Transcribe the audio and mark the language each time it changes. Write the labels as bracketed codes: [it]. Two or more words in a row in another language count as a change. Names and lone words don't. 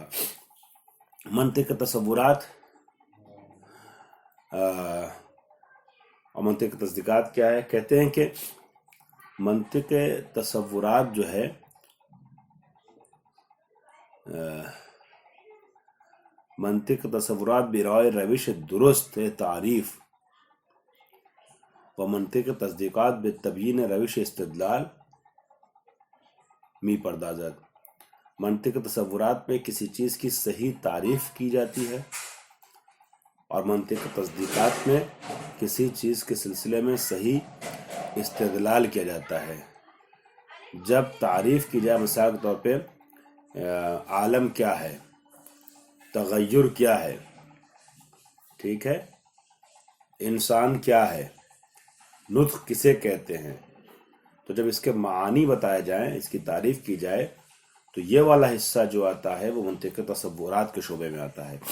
[ur] منطق کے تصورات اور منطق کے تصدیقات کیا ہے؟ کہتے ہیں کہ منطق تصورات جو ہے [fa] منطق تصورات برائے روش درست تعریف و منطق تصدیقات بالتبیین روش استدلال می پردازت۔ [ur] منطق تصورات میں کسی چیز کی صحیح تعریف کی جاتی ہے اور منطق تصدیقات میں کسی چیز کے سلسلے میں صحیح استدلال کیا جاتا ہے۔ جب تعریف کی جائے مثال کے طور پہ عالم کیا ہے، تغیر کیا ہے، ٹھیک ہے، انسان کیا ہے، نطق کسے کہتے ہیں، تو جب اس کے معانی بتائے جائیں، اس کی تعریف کی جائے، تو یہ والا حصہ جو آتا ہے وہ منطق تصورات کے شعبے میں آتا ہے۔